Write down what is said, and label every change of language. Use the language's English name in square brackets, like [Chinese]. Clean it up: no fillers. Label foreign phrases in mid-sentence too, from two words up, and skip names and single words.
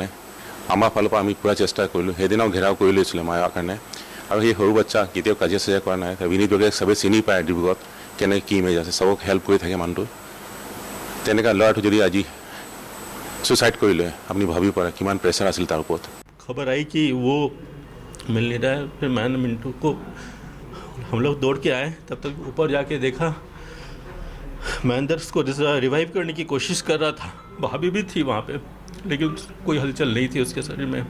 [Assamese] আমাৰ ফালৰ পৰা আমি পূৰা চেষ্টা কৰিলোঁ, সেইদিনাও ঘেৰাও কৰি লৈছিলোঁ মাৰাৰ কাৰণে। আৰু সেই সৰু বাচ্চা কেতিয়াও কাজিয়া চাজিয়া কৰা নাই। বিনীত বেগেক চবেই চিনি পায় ডিব্ৰুগড়ত কেনেকৈ কি ইমেজ আছে, চবক হেল্প কৰি থাকে মানুহটো। তেনেকুৱা ল'ৰাটো যদি আজি সুচাইড কৰিলে, আপুনি ভাবিব পাৰে কিমান প্ৰেছাৰ আছিল তাৰ ওপৰত। [Hindi] खबर आई कि वो मिल नहीं रहा है। फिर मैंने मिंटू को, हम लोग दौड़ के आए, तब तक ऊपर जाके देखा मैं अंदर उसको रिवाइव करने की कोशिश कर रहा था, भाभी भी थी वहाँ पे, लेकिन कोई हलचल नहीं थी उसके शरीर में।